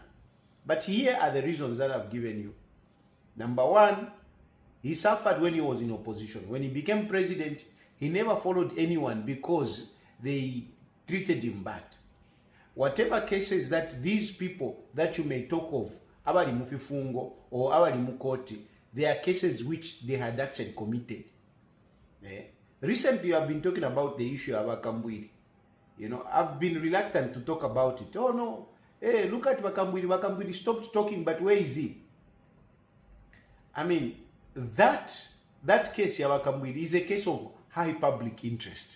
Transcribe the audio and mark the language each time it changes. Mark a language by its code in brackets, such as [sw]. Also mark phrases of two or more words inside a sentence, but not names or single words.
[en] But here are the reasons that I've given you. Number one, he suffered when he was in opposition. When he became president, he never followed anyone because they treated him bad. Whatever cases that these people that you may talk of, [bem] abali mufifungo or abali mukoti, [en] they are cases which they had actually committed. Recently, I've been talking about the issue of Wakambwili. I've been reluctant to talk about it. Oh no, hey, look at Wakambwili. Wakambwili stopped talking, but where is he? I mean, that case, Wakambwili, is a case of high public interest.